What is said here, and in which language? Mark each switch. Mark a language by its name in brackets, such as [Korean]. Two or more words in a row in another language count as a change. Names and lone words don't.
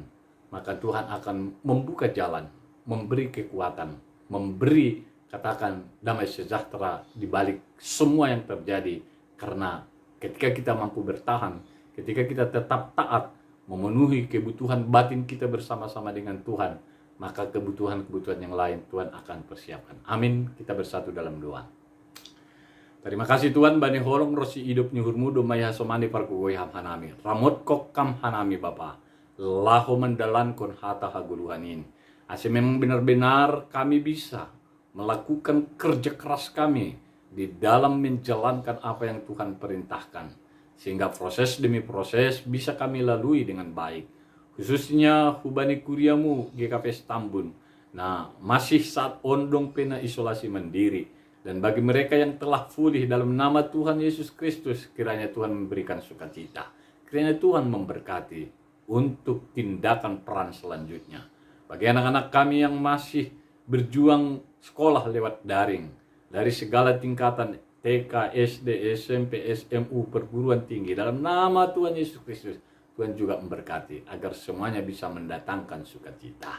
[Indonesian] Maka Tuhan akan membuka jalan, memberi kekuatan, memberi katakan damai sejahtera di balik semua yang terjadi. Karena ketika kita mampu bertahan, ketika kita tetap taat, memenuhi kebutuhan batin kita bersama-sama dengan Tuhan, maka kebutuhan-kebutuhan yang lain Tuhan akan persiapkan. Amin. Kita bersatu dalam doa. [Inari Sami] Terima kasih Tuhan, bani holong rosi hidup nyuhurmu domai hasomani parkugoy ham hanami. Ramot kok kam hanami Bapa. Laho mendalan kon hata haguluhanin. [Indonesian] Asal memang benar-benar kami bisa melakukan kerja keras kami di dalam menjalankan apa yang Tuhan perintahkan. Sehingga proses demi proses bisa kami lalui dengan baik. [Inari Sami] Khususnya hubani kuriamu GKP Tambun. [Indonesian] Nah, masih saat ondong pena isolasi mandiri. Dan bagi mereka yang telah pulih dalam nama Tuhan Yesus Kristus, kiranya Tuhan memberikan sukacita. Kiranya Tuhan memberkati untuk tindakan peran selanjutnya. Bagi anak-anak kami yang masih berjuang sekolah lewat daring, dari segala tingkatan TK, SD, SMP, SMU, perguruan tinggi, dalam nama Tuhan Yesus Kristus, Tuhan juga memberkati agar semuanya bisa mendatangkan sukacita.